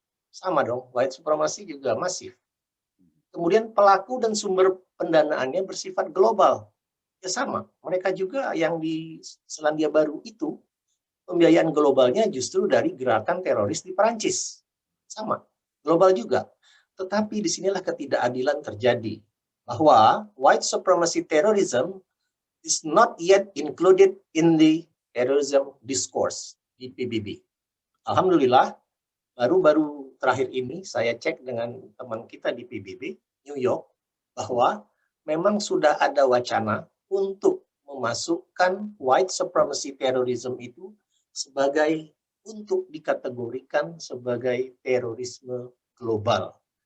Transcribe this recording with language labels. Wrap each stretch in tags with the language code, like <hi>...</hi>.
<id>Sama dong, white supremacy juga masif. Kemudian pelaku dan sumber pendanaannya bersifat global. Ya sama, mereka juga yang di Selandia Baru itu, pembiayaan globalnya justru dari gerakan teroris di Perancis. Sama, global juga. Tetapi disinilah ketidakadilan terjadi. Bahwa</id> <en>white supremacy terrorism is not yet included in the terrorism discourse</en> <id>di PBB. Alhamdulillah, baru-baru terakhir ini saya cek dengan teman kita di PBB, New York, bahwa memang sudah ada wacana untuk memasukkan white supremacy terrorism itu sebagai untuk dikategorikan sebagai terorisme global.</id>